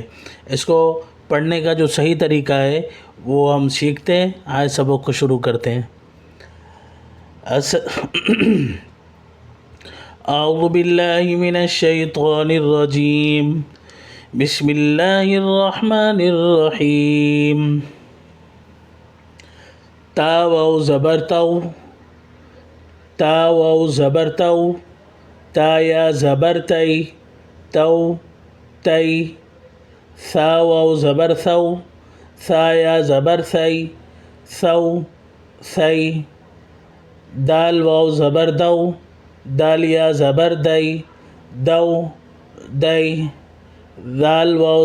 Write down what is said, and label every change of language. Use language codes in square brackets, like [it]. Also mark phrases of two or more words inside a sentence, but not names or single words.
[ur] اس کو پڑھنے کا جو صحیح طریقہ ہے وہ ہم سیکھتے ہیں۔ آج سبق کو شروع کرتے ہیں۔ [ar] اعوذ باللہ من الشیطان الرجیم، بسم اللہ الرحمن الرحیم۔ [ur] تا واو زبر تو، تا واو زبر تو، تا یا زبر تئی، تو تئی، ثا واو زبر ثو، ثا یا زبر ثئی، ثو ثئی، دال واو زبر دو، دال یا زبر دئی، دو دئی، ذال واو